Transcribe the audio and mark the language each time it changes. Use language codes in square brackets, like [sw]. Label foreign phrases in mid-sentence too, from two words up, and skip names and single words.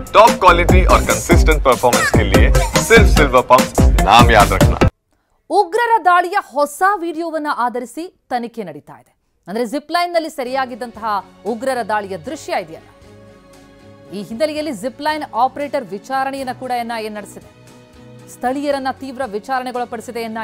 [en] top quality [hi] और [en] consistent performance [hi] के लिए सिर्फ सिल्वर पंप नाम याद रखना। [kn] ಉಗ್ರರ ದಾಳಿಯ ಹೊಸ ವಿಡಿಯೋವನ್ನು ಆಧರಿಸಿ ತನಿಖೆ ನಡೀತಾ ಇದೆ. ಅಂದ್ರೆ [en] zip line [kn] ನಲ್ಲಿ ಸೆರೆಯಾಗಿದ್ದಂತಹ ಉಗ್ರರ ದಾಳಿಯ ದೃಶ್ಯ ಇದೆಯಲ್ಲ, ಈ ಹಿನ್ನೆಲೆಯಲ್ಲಿ [en] zip line operator [kn] ವಿಚಾರಣೆಯನ್ನು ಕೂಡ ಎನ್ಐಎ ನಡೆಸಿದೆ. ಸ್ಥಳೀಯರನ್ನ ತೀವ್ರ ವಿಚಾರಣೆಗೊಳಪಡಿಸಿದೆ ಎನ್ಐಎ.